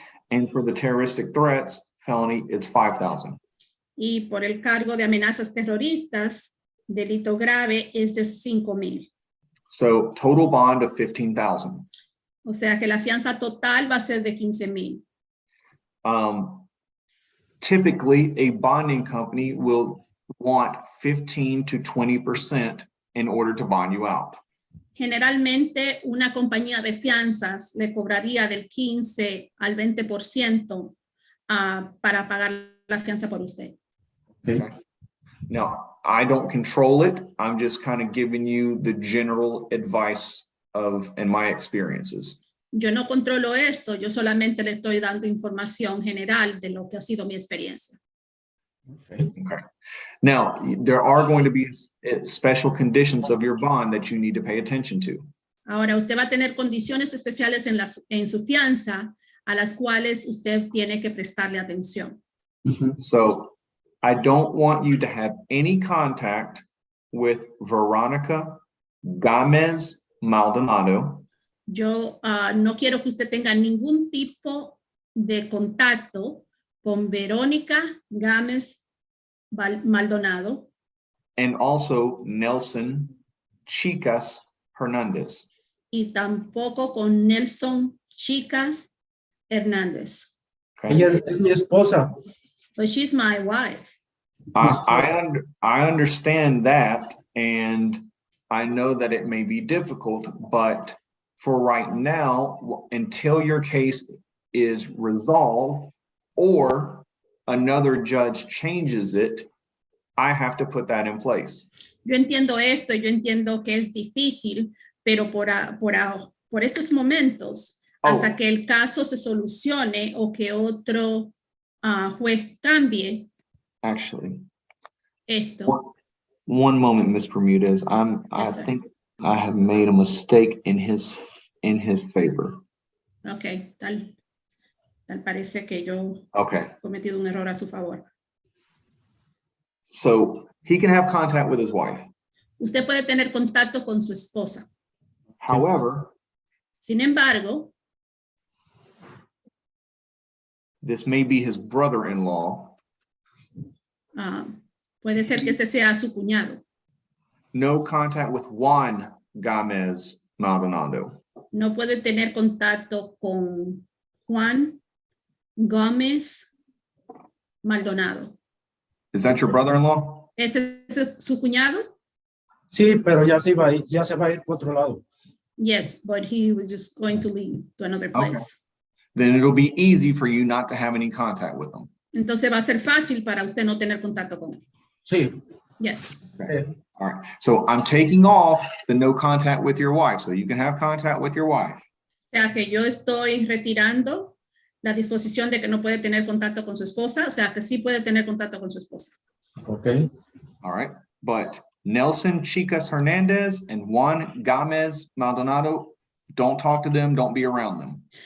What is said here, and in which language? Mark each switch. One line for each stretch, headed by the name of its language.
English: And for the terroristic threats felony, it's $5,000.
Spanish: Y por el cargo de amenazas terroristas, delito grave es de $5,000.
English: So total bond of $15,000.
Spanish: O sea que la fianza total va a ser de $15,000.
English: Typically, a bonding company will want 15 to 20% in order to bond you out.
Spanish: Generalmente, una compañía de fianzas le cobraría del 15 al 20% para pagar la fianza por usted.
English: Okay. Now, I don't control it. I'm just kind of giving you the general advice and my experiences.
Spanish: Yo no controlo esto, yo solamente le estoy dando información general de lo que ha sido mi experiencia.
English: Okay. Now, there are going to be special conditions of your bond that you need to pay attention to.
Spanish: Ahora, usted va a tener condiciones especiales en su fianza a las cuales usted tiene que prestarle atención.
English: So, I don't want you to have any contact with Veronica Gomez Maldonado.
Spanish: Yo no quiero que usted tenga ningún tipo de contacto con Verónica Gámez Maldonado.
English: And also Nelson Chicas Hernandez.
Spanish: Y tampoco con Nelson Chicas Hernández.
English: Okay.
Spanish: Ella es mi esposa.
English: But she's my wife. I understand that, and I know that it may be difficult, but for right now, until your case is resolved or another judge changes it, I have to put that in place.
Spanish: Yo entiendo esto, yo entiendo que es difícil, pero por estos momentos, hasta que el caso se solucione o que otro juez cambie
English: Actually,
Spanish: esto.
English: one moment, Ms. Bermudez. I Yes, sir. think I have made a mistake in his favor.
Spanish: Ok, tal parece que yo
English: Okay,
Spanish: he cometido un error a su favor.
English: so he can have contact with his wife.
Spanish: Usted puede tener contacto con su esposa.
English: However,
Spanish: Sin embargo,
English: this may be his brother-in-law.
Spanish: puede ser que este sea su cuñado.
English: No contact with Juan Gomez Maldonado.
Spanish: No puede tener contacto con Juan Gómez Maldonado.
English: Is that your brother-in-law?
Spanish: ¿Ese es su cuñado? Sí, pero ya se va a ir por otro lado.
English: Yes, but he was just going to leave to another place. Then it'll be easy for you not to have any contact with them.
Spanish: Entonces va a ser fácil para usted no tener contacto con él. Sí.
English: Yes. All right. So I'm taking off the no contact with your wife, so you can have contact with your wife.
Spanish: sea que yo estoy retirando la disposición de que no puede tener contacto con su esposa, o sea que sí puede tener contacto con su esposa.
English: Okay. All right, but Nelson Chicas Hernandez and Juan Gomez Maldonado, don't talk to them, don't be around them.